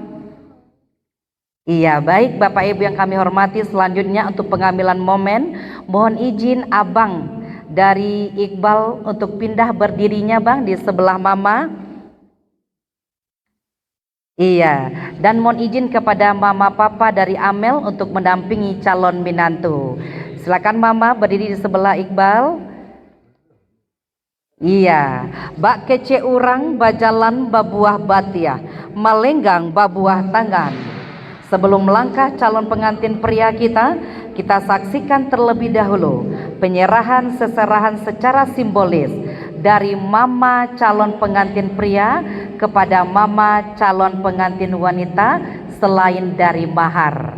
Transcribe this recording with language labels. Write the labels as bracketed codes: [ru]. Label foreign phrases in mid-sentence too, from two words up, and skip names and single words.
[id] Iya, baik Bapak Ibu yang kami hormati, selanjutnya untuk pengambilan momen, mohon izin abang dari Iqbal untuk pindah berdirinya bang di sebelah mama. Iya, dan mohon izin kepada mama papa dari Amel untuk mendampingi calon menantu. Silakan mama berdiri di sebelah Iqbal. Iya, [min] bak kece urang bajalan babuah batiah, malenggang babuah tangan. [id] Sebelum melangkah calon pengantin pria kita saksikan terlebih dahulu penyerahan seserahan secara simbolis dari mama calon pengantin pria kepada mama calon pengantin wanita selain dari mahar.